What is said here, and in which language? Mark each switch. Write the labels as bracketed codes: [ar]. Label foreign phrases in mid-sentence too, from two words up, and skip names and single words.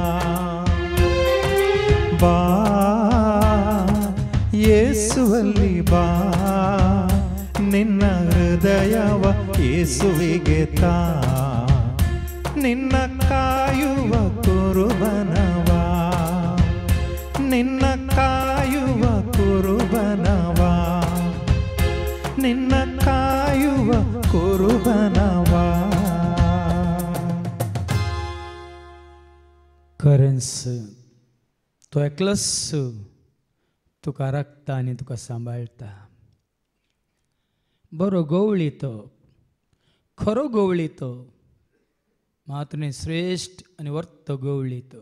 [kn] ಬಾ ಯೇಸುವಲ್ಲಿ ಬಾ, ನಿನ್ನ ಹೃದಯವ ಯೇಸುವಿಗೆ ತಾ, ನಿನ್ನ ಕಾಯುವ ಕುರುಬನವ. ನಿನ್ನ ಕಾಯುವ ಕುರುಬನವ, ನಿನ್ನ ಕಾಯುವ ಕುರುಬನವ. [kok] खरेंच तो एकलोच तुका राखता आनी तुका सांबाळटा. बरो गवळी तो, खरो गवळी तो, मातून श्रेष्ठ आनी वर्त गवळी तो.